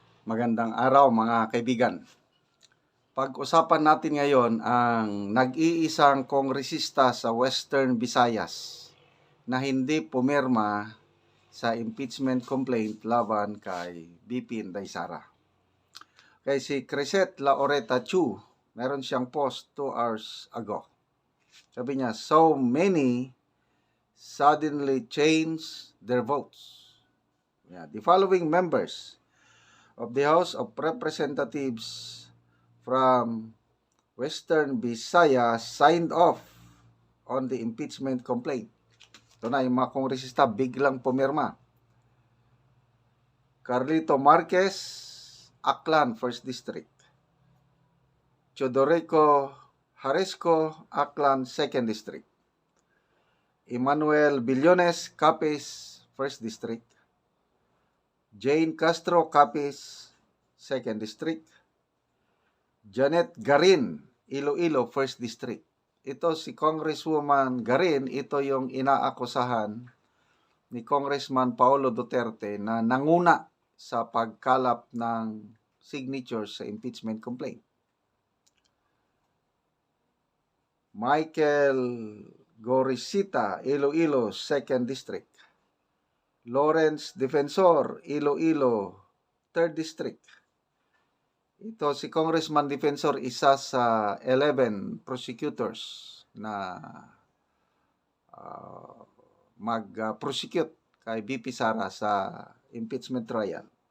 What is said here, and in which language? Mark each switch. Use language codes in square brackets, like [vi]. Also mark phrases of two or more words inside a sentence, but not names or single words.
[tl] Magandang araw mga kaibigan. Pag-usapan natin ngayon ang nag-iisang kongresista sa Western Visayas na hindi pumirma sa [en] impeachment complaint [tl] laban kay BP Inday Sara. Kay si Crisette Laureta Chu, meron siyang post 2 hours ago. Sabi niya, [en] so many suddenly changed their votes. Yeah, the following members of the House of Representatives from Western Visayas signed off on the impeachment complaint. [tl] Ito na yung mga kongresista biglang pumirma. Carlito Marquez, Aklan, 1st District. Chodorico Haresco, Aklan, 2nd District. Emmanuel Billones, Capiz, 1st District. Jane Castro, Capiz, 2nd District. Janet Garin, Iloilo, 1st District. Ito si Congresswoman Garin, ito yung inaakusahan ni Congressman Paolo Duterte na nanguna sa pagkalap ng signatures sa [en] impeachment complaint. [tl] Michael Gorisita, Iloilo, 2nd District. Lawrence Defensor, Iloilo, 3rd District. Ito si Congressman Defensor, isa sa 11 prosecutors na mag-prosecute kay BP Sara sa [en] impeachment trial.